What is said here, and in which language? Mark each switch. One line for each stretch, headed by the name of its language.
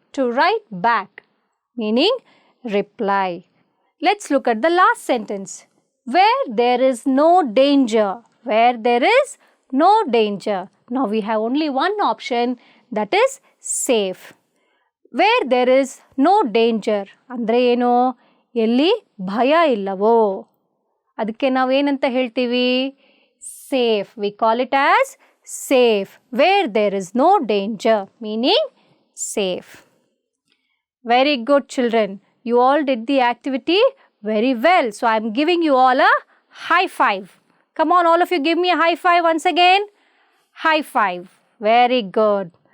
English: To write back meaning reply. Let's look at the last sentence. Where there is no danger. Where there is no danger. Now we have only one option, that is safe. Where there is no danger
Kannada: ಅಂದರೆ ಏನು? ಎಲ್ಲಿ ಭಯ ಇಲ್ಲವೋ ಅದಕ್ಕೆ ನಾವು ಏನಂತ ಹೇಳ್ತೀವಿ?
English: Safe. We call it as safe. Where there is no danger meaning safe. Very good, children. You all did the activity very well. So I am giving you all a high five. Come on, all of you, give me a high five once again. High five. Very good.